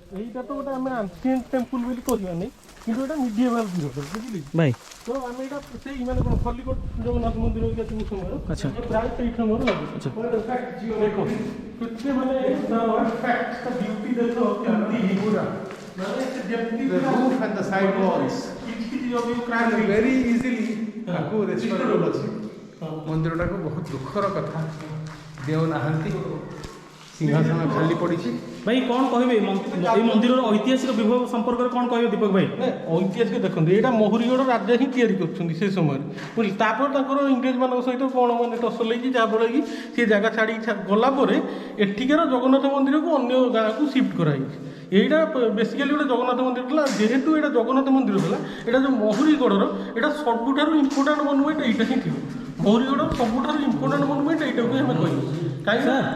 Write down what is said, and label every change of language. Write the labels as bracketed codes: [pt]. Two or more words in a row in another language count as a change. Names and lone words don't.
[or] ଏଇଟା ତ ଗୋଟେ ଆମେ [en] ancient temple [or] ବୋଲି କହିବାନି କିନ୍ତୁ ଏଇଟା [en] medieval period [or] ବୁଝିଲି ଭାଇ ତ ଆମେ ଏଇଟା ସେଇ ମାନେ କ'ଣ ଖଲିକୋଟ ଜଗନ୍ନାଥ ମନ୍ଦିର ହେରିକା ସବୁ ସମୟର ଆଚ୍ଛା ପ୍ରାୟ ସେଇ ସମୟର ଲାଗୁଛି ଆଚ୍ଛା ଦେଖ କେତେ ମାନେ ବିୟୁଟି ଦେଖ କେମିତି ପୁରା ମାନେ ସେ ଯେମିତି [en] The roof and the side walls very easily [or] ତାକୁ ରେଷ୍ଟୋରେବଲ୍ ଅଛି ମନ୍ଦିରଟାକୁ ବହୁତ ଦୁଃଖର କଥା ଦେଉନାହାନ୍ତି ସିଂହାସନ ଖାଲି ପଡ଼ିଛି ଭାଇ କ'ଣ କହିବେ ଏଇ ମନ୍ଦିରର ଐତିହାସିକ ବିଭବ ସମ୍ପର୍କରେ କ'ଣ କହିବେ ଦୀପକ ଭାଇ ଐତିହାସିକ ଦେଖନ୍ତୁ ଏଇଟା ମହୁରୀଗଡ଼ ରାଜା ହିଁ ତିଆରି କରୁଛନ୍ତି ସେ ସମୟରେ ବୁଝିଲି ତାପରେ ତାଙ୍କର ଇଂରେଜମାନଙ୍କ ସହିତ କ'ଣ ମାନେ ଟସଲ ହେଇଛି ଯାହାଫଳରେ କି ସେ ଜାଗା ଛାଡ଼ିକି ଗଲା ପରେ ଏଠିକାର ଜଗନ୍ନାଥ ମନ୍ଦିରକୁ ଅନ୍ୟ ଗାଁକୁ ସିଫ୍ଟ କରାଯାଇଛି ଏଇଟା ବେସିକାଲି ଗୋଟେ ଜଗନ୍ନାଥ ମନ୍ଦିର ଥିଲା ଯେହେତୁ ଏଇଟା ଜଗନ୍ନାଥ ମନ୍ଦିର ଥିଲା ଏଇଟା ଯେଉଁ ମହୁରୀଗଡ଼ର ଏଇଟା ସବୁଠାରୁ [en] important monument [or] ଏଇଟା ହିଁ ଥିବ ମହୁରୀଗଡ଼ର ସବୁଠାରୁ [en] important monument [or] ଏଇଟାକୁ ଆମେ କହିବୁ କାହିଁକି ନା